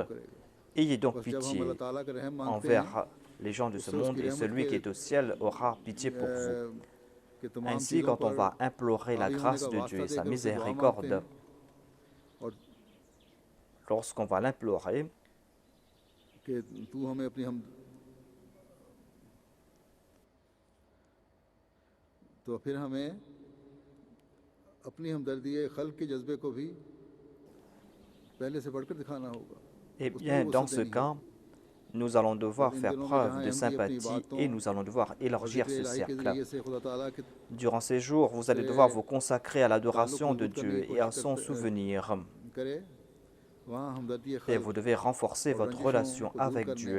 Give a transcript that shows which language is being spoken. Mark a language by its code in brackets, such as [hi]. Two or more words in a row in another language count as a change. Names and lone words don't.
[fr] Ayez donc pitié envers les gens de ce monde et celui qui est au ciel aura pitié pour vous. Ainsi, quand on va implorer la grâce de Dieu et sa miséricorde, lorsqu'on va l'implorer, [ur] تو پھر ہمیں اپنی ہمدردی خلق کے جذبے کو بھی پہلے سے بڑھ کر دکھانا ہوگا. [fr] Eh bien, dans ce cas, nous allons devoir faire preuve de sympathie et nous allons devoir élargir ce cercle. Durant ces jours, vous allez devoir vous consacrer à l'adoration de Dieu et à son souvenir. Et vous devez renforcer votre relation avec Dieu.